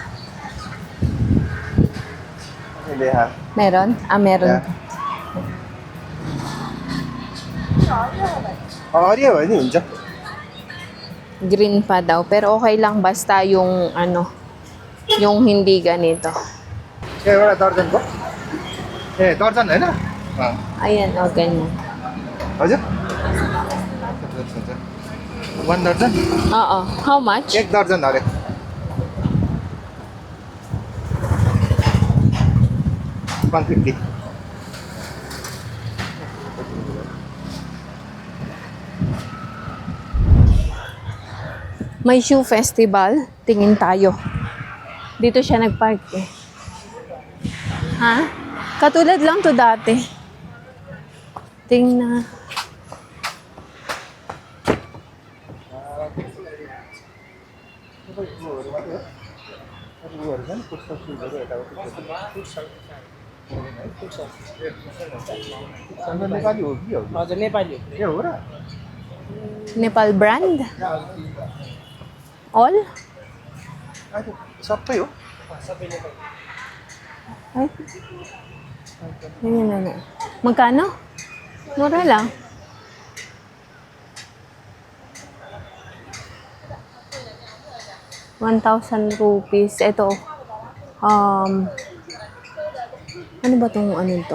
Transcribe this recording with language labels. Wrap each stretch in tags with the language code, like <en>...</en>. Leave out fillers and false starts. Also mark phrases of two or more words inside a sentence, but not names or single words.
<tl>Hindi ha? Meron? Meron. Ariya ba? Hindi yun dyan. Green pa daw. Pero okay lang basta yung yung hindi ganito. Eh, wala dअर्जन ko?</tl> <ne>Eh, दर्जन होइन?</ne> <tl>Ayan, ganyan.</tl> <ne>हजुर? 1 दर्जन?</ne> <en>Oo. How much?</en> <ne>1 दर्जन अरे. $150.</ne> <tl>May</tl> <en>shoe festival.</en> <tl>Tingin tayo. Dito siya nagpark eh. Ha? Katulad lang to dati. Tingnan.</tl> <ne>नेपाली हो कि हो? हजुर नेपाली हो। ए हो र?</ne> <en>Nepal brand? All?</en> <ne>सबै हो?</ne> <tl>Ay. Ganyan na. Magkano? Mura lang. ₱1,000. Ito. Ano ba tong ano to?</tl>